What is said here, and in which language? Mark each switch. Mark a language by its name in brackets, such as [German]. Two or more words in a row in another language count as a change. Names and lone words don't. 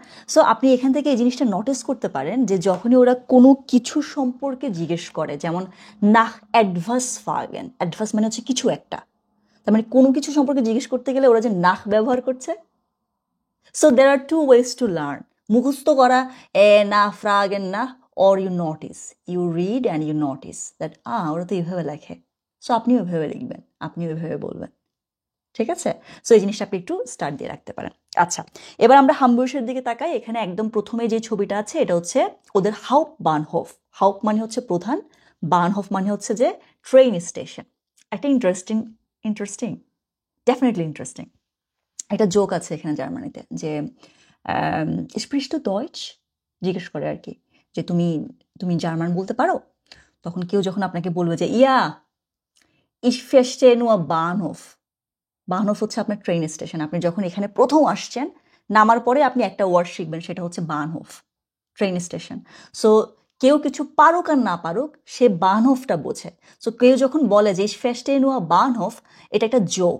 [Bangla] সো আপনি এখান থেকে এই জিনিসটা নোটিস করতে পারেন যে যখনই ওরা কোনো কিছু সম্পর্কে জিজ্ঞেস করে, যেমন [German] nach etwas fragen, [Bangla] অ্যাডভাস মানে হচ্ছে কিছু একটা, তার মানে কোনো কিছু সম্পর্কে জিজ্ঞেস করতে গেলে ওরা যে নাহ ব্যবহার করছে। [English] so there are two ways to learn, [Bangla] মুখস্থ করা [German] nach fragen [English] না, or you notice, you read and you notice that [Bangla] ওরা তো এইভাবে লেখে, সো আপনিও ওইভাবে লিখবেন, আপনিও ওইভাবে বলবেন, ঠিক আছে? সো এই জিনিসটা আপনি একটু স্টার্ট দিয়ে রাখতে পারেন। আচ্ছা, এবার আমরা হামবুর্গের দিকে তাকাই। এখানে একদম প্রথমে যে ছবিটা আছে এটা হচ্ছে ওদের [German] Haupt Bahnhof. [Bangla] হাউপ মানে হচ্ছে প্রধান, বানহোফ মানে হচ্ছে যে [English] train station. [Bangla] একটা [English] interesting definitely interesting [Bangla] একটা জোক আছে এখানে জার্মানিতে, যে [German] sprichst Deutsch [Bangla] জিজ্ঞেস করে আর কি, যে তুমি তুমি জার্মান বলতে পারো? তখন কেউ যখন আপনাকে বলবে যে [German] ich verstehe nur Bahnhof, [Bangla] বাহনফ হচ্ছে আপনার [English] train station, [Bangla] আপনি যখন এখানে প্রথম আসছেন নামার পরে আপনি একটা ওয়ার্ড শিখবেন, সেটা হচ্ছে বাহনফ, [English] train station. [Bangla] সো কেউ কিছু পারুক আর না পারুক, সে বাহনফটা বোঝে। সো কেউ যখন বলে যে [German] verstehe nur Bahnhof, [Bangla] এটা একটা জোক।